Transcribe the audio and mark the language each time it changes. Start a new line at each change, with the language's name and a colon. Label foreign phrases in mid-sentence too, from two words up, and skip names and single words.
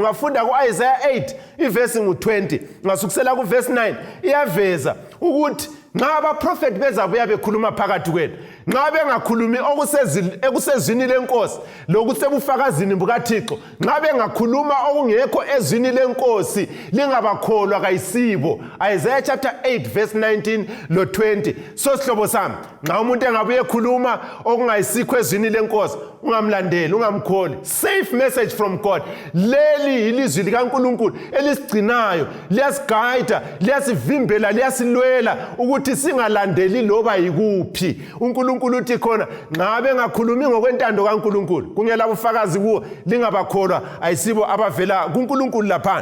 North Ndebele: Ungafunda kuIsaiah 8 iverse ngu20, ngasukusela kuverse 9 iyaveza ukuthi nxa abaprofeti bezabuya bekhuluma phakathi kwenu, nxa bengakhulumi ekusezwini lenkosi lokusebufakazini bukaThixo, nxa bengakhuluma okungekho ezwini lenkosi, lingabakholwa kayisibo. Isaiah
English: chapter 8 verse 19
North Ndebele: lo 20. So sihlobo sami, nxa umuntu engabuye ekhuluma okungayisikho ezwini lenkosi, ungamlandeli, ungamkholi.
English: Safe message from God.
North Ndebele: Leli ilizwi likaNkulunkulu elisigcinayo, liyasigayida, liyasivimbela, liyasilwela ukuthi singalandeli loba yikuphi. uNkulunkulu uthi khona nxa bengakhulumi ngokwentando kaNkulunkulu, kungela bufakazi kuwo, lingabakholwa ayisibo abavela kuNkulunkulu lapha.